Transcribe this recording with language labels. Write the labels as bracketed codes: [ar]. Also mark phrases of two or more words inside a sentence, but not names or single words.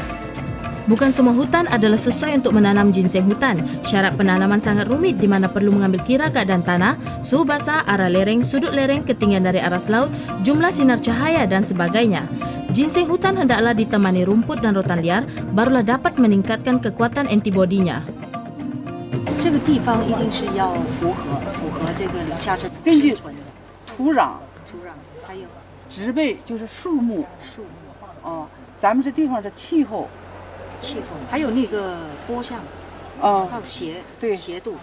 [ms] Bukan semua hutan adalah sesuai untuk menanam ginseng hutan. Syarat penanaman sangat rumit di mana perlu mengambil kira keadaan tanah, suhu basah, arah lereng, sudut lereng, ketinggian dari aras laut, jumlah sinar cahaya dan sebagainya. Ginseng hutan hendaklah ditemani rumput dan rotan liar, barulah dapat meningkatkan kekuatan antibodinya. [zh] 这个地方一定是要符合这个林下生根据生存的土壤、还有植被，就是树木。咱们这地方的气候，还有那个坡向，还有斜度。